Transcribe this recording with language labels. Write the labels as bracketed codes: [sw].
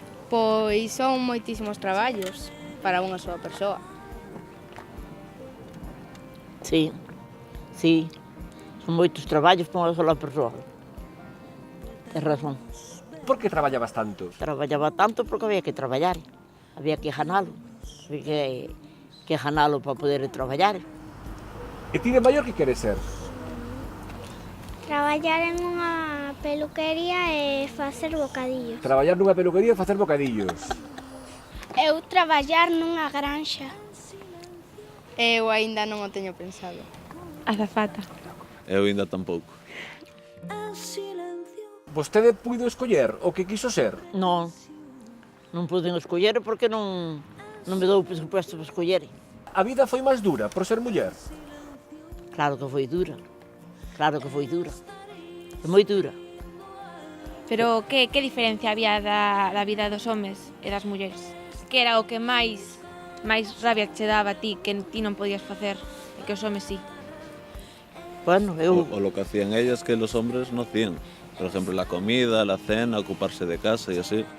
[gl] Pois son moitísimos traballos para unha soa persoa. Sí, sí. Son moitos traballos para unha sola persoa. Tens razón. Por que traballabas tanto? Traballaba tanto porque había que traballar. Había que ganalo. Había que ganalo para poder traballar. E ti de maior que queres ser? Traballar en unha peluquería e facer bocadillos. Traballar nunha peluquería e facer bocadillos. Eu traballar nunha granxa. Eu aínda non o teño pensado. Azafata. Eu ainda tampouco. Vostede puido escoller o que quiso ser? Non, non poden escoller porque non me dou presupuesto para escoller. A vida foi máis dura por ser muller? Claro que foi dura. Claro que foi dura. É moi dura. Pero que diferencia había da vida dos homes e das mulleres? Que era o que máis rabia che daba a ti, que ti non podías facer, e que os homes sí? Bueno, eu... [es] O lo que hacían ellas que los hombres no hacían. Por ejemplo, la comida, la cena, ocuparse de casa y así.